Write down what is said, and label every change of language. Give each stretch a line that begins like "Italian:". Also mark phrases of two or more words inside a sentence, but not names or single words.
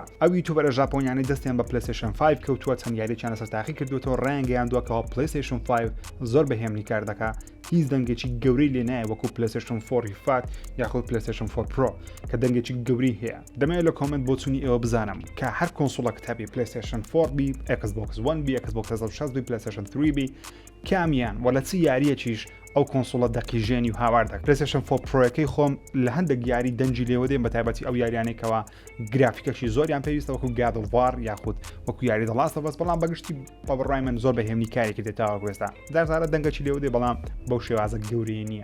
Central Kurdish: ئەو یوتیوبەرە ژاپۆنیانەی دەستیان بە PlayStation 5 کەوتووە چەند یاریێکیان لەسەر تاقی کردوێتەوە ڕایانگەیان دووەکەوە PlayStation 5 زۆر بەهێمنی کار دەکات هیچ دەنگێکی گەورەی لێ نایە وەکو PlayStation 4 فات یاخود PlayStation 4 Pro کە دەنگێکی گەوری هەیە. دەمەوێت لە کۆمنت بۆ چوونی ئێوە بزانم کە هەر کۆنسۆڵە کتابی PlayStation 4 بی Xbox One بی Xbox 360 بی PlayStation 3 بی کامیان وەلە چی یاریەکیش ئەو کۆنسۆڵە دەقیژێنی و هاواردە. PlayStation 4 Pro-ەکەی خۆم لە هەندێک یاری دەنجی لێوە دێن بە تایبەتی ئەو یاریانێکەوە گرافیکەشی زۆریان پێویستە وەکو God of War یاخود وەکو یاری The Last of Us بەڵام بەگشتی بە بڕای من زۆر بەهێمنی کارێکی دێتاوە گوێستا دارزارە دەنگەکی لێوە دێ بەڵام بەو شێوازە گەورەی نییە.